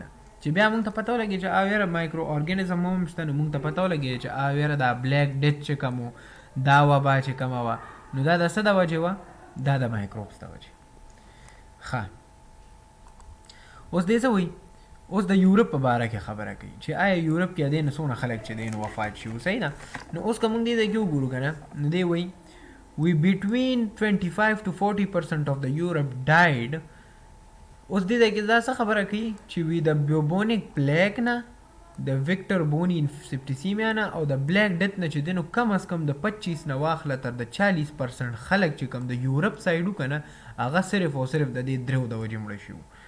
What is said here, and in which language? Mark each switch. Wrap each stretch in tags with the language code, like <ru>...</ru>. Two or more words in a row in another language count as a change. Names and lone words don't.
<ps>چې بیا مونږ ته پته ولګي چې یاره</ps> <en>micro organism</en> <ps>هم شته نو مونږ ته پته ولګي چې یاره دا</ps> <en>black death</en> <ps>چې کوم و دا وبا چې کومه وه نو دا د څه د وجې وه؟ دا د مایکروبس د وجې. ښه اوس دې څه وایي؟ اوس د یورپ په باره کې خبره کوي چې آیا یورپ کې دې نه څونه خلک چې دی نو وفات شوي. صحیح ده. نو اوس که مونږ دې ته کې وګورو که نه نو دې وایي</ps> <en>we between 25 to 40% of the Europe died.</en> <ps>اوس دې ته کې دا څه خبره کوي چې وی د</ps> <en>bubonic plague</en> <ps>نه د ویکټر بوني سپټیسیمیا نه او د</ps> <en>black death</en> <ps>نه چې دی نو کم از کم د 25 نه واخله تر د 40% خلک چې کم د یورپ سایډ که نه هغه صرف او صرف د دې درېو د وجې مړه شوي.</ps>